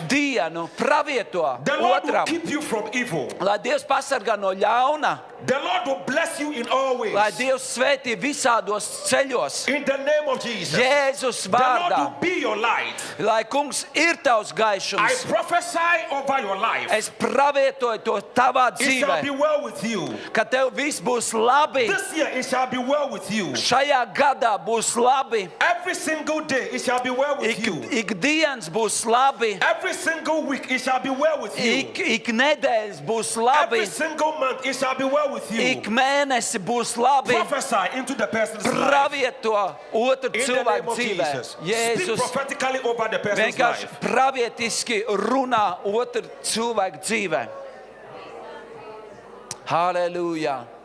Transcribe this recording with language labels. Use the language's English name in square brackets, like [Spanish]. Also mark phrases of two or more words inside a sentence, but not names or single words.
[Latvian] dienu. Pravieto [English] The Lord will [Latvian] otram. [English] keep you from evil. [Latvian] Lai Dievs pasargā no ļauna, [English] The Lord will bless you in all ways. [Latvian] lai Dievs svētī visādos ceļos. [English] In the name of Jesus. [Latvian] Jēzus [English] The Lord [Latvian] vārdā, [English] will be your light. [Latvian] lai kungs ir tavs [English] I [Latvian] gaišums. [English] prophesy over your life. [Latvian] Es pravietoju to tavā [English] It shall be [Latvian] dzīvē, [English] well with you. [Latvian] ka tev viss būs labi. [English] This year it shall be well with you. [Latvian] Šajā gadā būs labi. [English] Every single day it shall be well with you. [Latvian] Ikdienas būs labi. [English] Every single week it shall be well with you. [Latvian] Ik nedēļas būs [English] Every [Latvian] labi. [English] single month it shall be well with you. [Latvian] Ik mēnesi būs labi. [English] Prophesy into the person's life. [Latvian] Pravieto otru [English] In the name [Latvian] cilvēku [English] of [Latvian] dzīvē. [English] Jesus. Speak [Latvian] Jēzus [English] prophetically over the person's [Latvian] vienkārši [English] life. [Latvian] pravietiski runā otru cilvēku dzīvē. Halleluja!